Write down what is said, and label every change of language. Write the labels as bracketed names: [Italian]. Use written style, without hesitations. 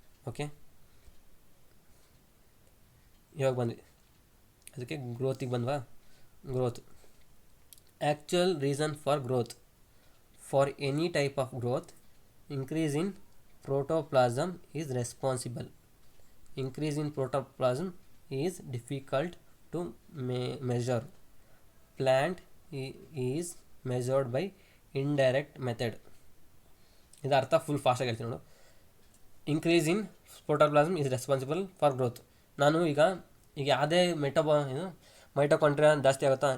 [Kannada] Okay, ಇವಾಗ ಬಂದ್ವಿ ಅದಕ್ಕೆ ಗ್ರೋತಿಗೆ ಬಂದ್ವಾ. [English] Growth actual reason for growth. For any type of growth, increase in protoplasm is responsible. Increase in protoplasm is difficult to measure. Plant is measured by indirect method. [Kannada] ಇದು ಅರ್ಥ full ಫಾಸ್ಟಾಗಿ ಹೇಳ್ತೀನಿ ನೋಡು. [English] Increase in protoplasm is responsible for growth. [Kannada] ನಾನು ಈಗ ಯಾವುದೇ mitochondria ಜಾಸ್ತಿ ಆಗುತ್ತಾ?